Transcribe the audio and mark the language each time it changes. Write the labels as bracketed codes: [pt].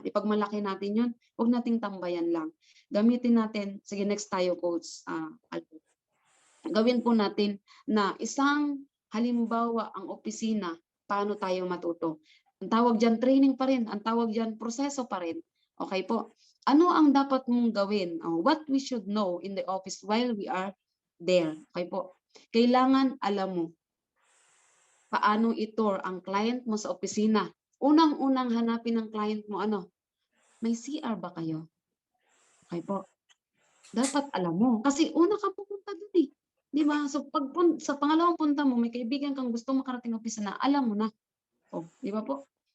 [tl] Ipagmalaki natin 'yun, 'wag nating tambayan lang. Gamitin natin sige next tayo coach, Albert. Gawin po natin na isang halimbawa ang opisina, paano tayo matuto. Ang tawag diyan training pa rin, ang tawag diyan proseso pa rin, okey po. Ano ang dapat mong gawin, [en] what we should know in the office while we are there, [tl] okey po. Kailangan alam mo paano i-tour ang client mo sa opisina. Unang-unang hanapin ng client mo ano, may CR ba kayo? Okey po. Dapat alam mo, kasi una kang pupunta dun, eh, 'di ba? So sa pangalawang punta mo may kaibigan kang gustong makarating opisina, alam mo na. Oh, 'di ba po?